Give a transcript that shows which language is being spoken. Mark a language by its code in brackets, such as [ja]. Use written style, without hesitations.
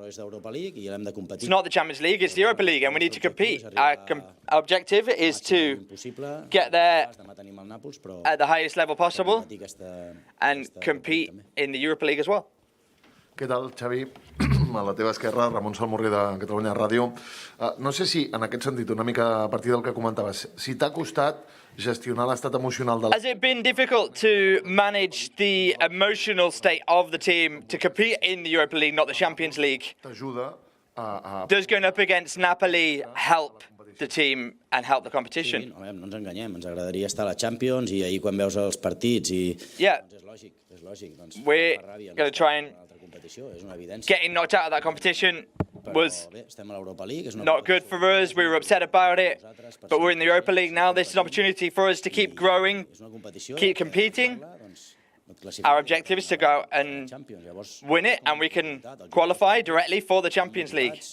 [en] It's not the Champions League, it's the Europa League, and we need to compete. Our objective is to get there at the highest level possible and compete in the Europa League as well. [ca] Què tal, Xavi? A la teva esquerra, Ramon Salmorri de Catalunya Ràdio. No sé si, en aquest sentit, una mica a partir del que comentaves, si t'ha costat gestionar l'estat emocional de la... [en] Has it been difficult to manage the emotional state of the team to compete in the Europa League, not the Champions League? [ca] T'ajuda a... [en] Does going up against Napoli help the team and help the competition? [ca] Sí, no ens enganyem, ens agradaria estar a la Champions i ahir quan veus els partits i... [en] Yeah. [ca] És lògic. [en] We're going to try and... Getting knocked out of that competition was not good for us. We were upset about it, but we're in the Europa League now. This is an opportunity for us to keep growing, keep competing. Our objective is to go out and win it, and we can qualify directly for the Champions League.